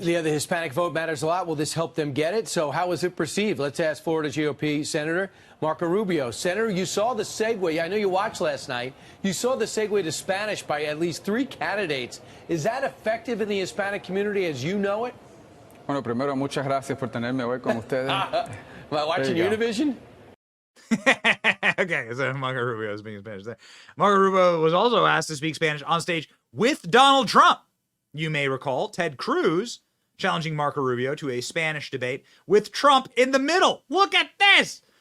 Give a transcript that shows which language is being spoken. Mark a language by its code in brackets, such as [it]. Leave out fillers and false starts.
[en] The Hispanic vote matters a lot. Will this help them get it? So how was it perceived? Let's ask Florida GOP Senator Marco Rubio. Senator, you saw the segue. I know you watched last night. You saw the segue to Spanish by at least 3 candidates. Is that effective in the Hispanic community as you know it? [es] Bueno, primero, muchas gracias por tenerme hoy con ustedes. [en] Watching Univision? Okay, so Marco Rubio is speaking Spanish there. Marco Rubio was also asked to speak Spanish on stage with Donald Trump. You may recall Ted Cruz challenging Marco Rubio to a Spanish debate with Trump in the middle. Look at this!